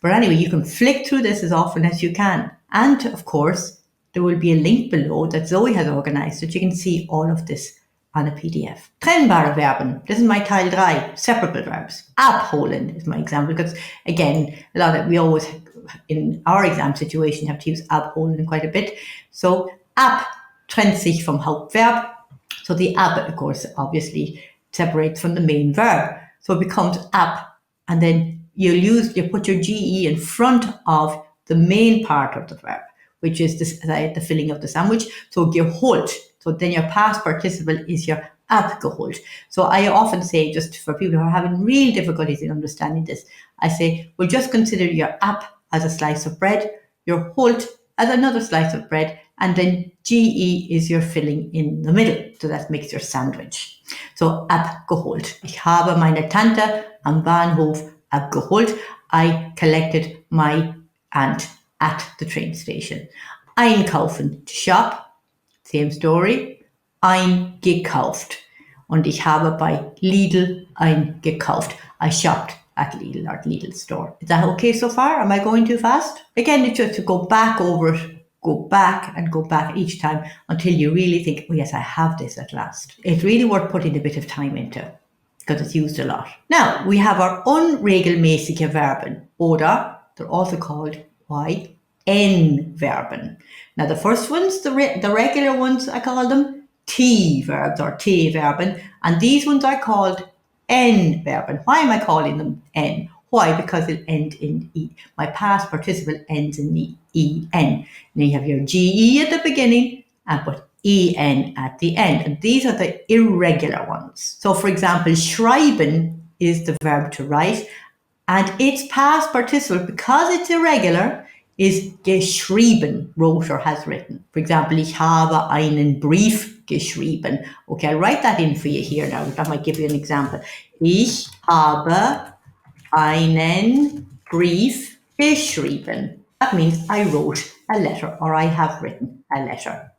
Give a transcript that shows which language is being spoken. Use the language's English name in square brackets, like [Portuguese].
[English] But anyway, you can flick through this as often as you can. And of course, there will be a link below that Zoe has organized so that you can see all of this on a PDF. [German] Trennbare Verben. [English] This is my Teil 3, separable verbs. Abholen is my example because, again, we always, in our exam situation, have to use abholen quite a bit. [German] So, ab trennt sich vom Hauptverb. [English] So the ab, of course, obviously separates from the main verb. So it becomes ab, and then you put your GE in front of the main part of the verb, which is the filling of the sandwich. So geholt. So then your past participle is your abgeholt. So I often say, just for people who are having real difficulties in understanding this, I say, well, just consider your ab as a slice of bread, your holt as another slice of bread, and then GE is your filling in the middle. So that makes your sandwich. So abgeholt. [German] Ich habe meine Tante am Bahnhof abgeholt. [English] I collected my aunt at the train station. Einkaufen, to shop. Same story. [German] Eingekauft. Und ich habe bei Lidl eingekauft. [English] I shopped at Lidl or Lidl store. Is that okay so far? Am I going too fast? Again, it's just to go back over it. Go back and go back each time until you really think, oh yes, I have this at last. It's really worth putting a bit of time into because it's used a lot. Now, we have our [German] unregelmäßige Verben, [English] oder they're also called n-Verben. Now, the first ones, the regular ones, I call them t-verbs or t-Verben, and these ones are called n-Verben. Why am I calling them n? Why? Because it ends in E. My past participle ends in the EN. Now you have your GE at the beginning and put EN at the end. And these are the irregular ones. So for example, schreiben is the verb to write, and its past participle, because it's irregular, is geschrieben, wrote or has written. For example, [German] ich habe einen Brief geschrieben. Okay, I'll write that in for you here now. That might give you an example. Ich habe einen Brief geschrieben. [English] That means I wrote a letter, or I have written a letter.